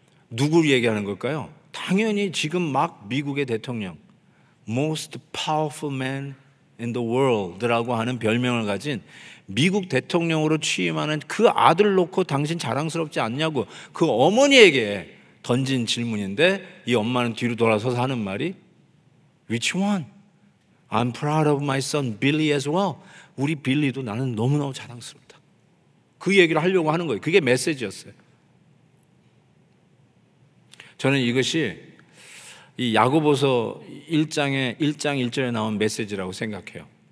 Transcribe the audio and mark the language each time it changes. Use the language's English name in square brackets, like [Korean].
[Korean] 누구를 얘기하는 걸까요? 당연히 지금 막 미국의 대통령 [English] Most powerful man in the world [Korean] 라고 하는 별명을 가진 미국 대통령으로 취임하는 그 아들 놓고 당신 자랑스럽지 않냐고 그 어머니에게 던진 질문인데 이 엄마는 뒤로 돌아서서 하는 말이 [English] Which one? I'm proud of my son Billy as well. [Korean] 우리 빌리도 나는 너무너무 자랑스럽다. 그 얘기를 하려고 하는 거예요. 그게 메시지였어요. 저는 이것이 이 야고보서 1장 1절에 나온 메시지라고 생각해요.